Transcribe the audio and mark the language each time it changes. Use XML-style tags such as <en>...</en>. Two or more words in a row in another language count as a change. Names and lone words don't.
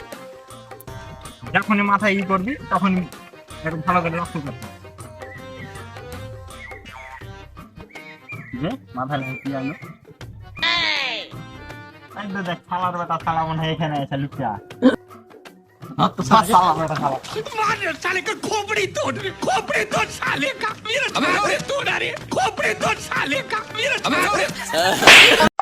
<bn>যখনই মাথায় ই করবি তখনই একটু ভালো করে লক্ষ্য করবি মাথায় লাগে কি আলো একদম দেখ শালার বেটা শালা মনে হয় এখানে এসে লুকিয়া শালা বেটা শালা</bn> <hi>मार साले का खोपड़ी तोड़ साले का मेरा खोपड़ी तोड़ अरे खोपड़ी तोड़ साले का मेरा</hi>